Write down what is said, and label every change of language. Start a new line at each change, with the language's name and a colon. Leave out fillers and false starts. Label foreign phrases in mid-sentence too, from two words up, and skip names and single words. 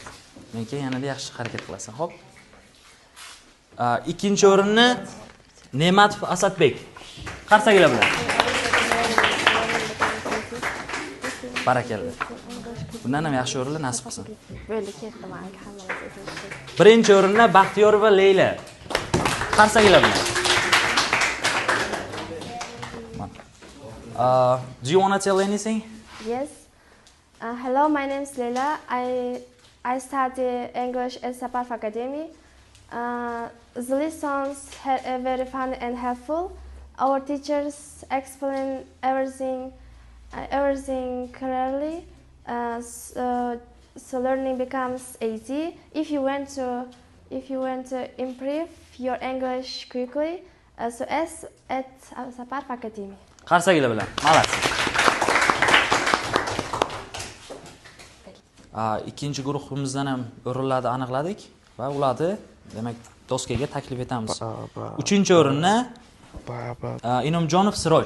Uzbek: Menga yanada yaxshi harakat qilasan, xo'p? Ikkinchi o'rinni Ne'matov Asadbek. Qarsagilar bilan. Barakallah. Bundan ham yaxshi o'rinlar nasib qilsin. Birinchi o'rinni Baxtiyorova Leyla. Qarsagilar bilan.
English: Do you want to tell anything? Yes. Hello, my name is Leila. I study English at Saparf Academy. The lessons are very fun and helpful. Our teachers explain everything clearly, so learning becomes easy. If you want to improve your English quickly, so as at Saparf Academy.
Uzbek: Qarsagilar bilan. Молодцы. Ikkinchi guruhimizdan ham o'rinlarni aniqladik va ularni demak doskaga taklif etamiz. Uchinchi o'rinni Inomjonov Siroj.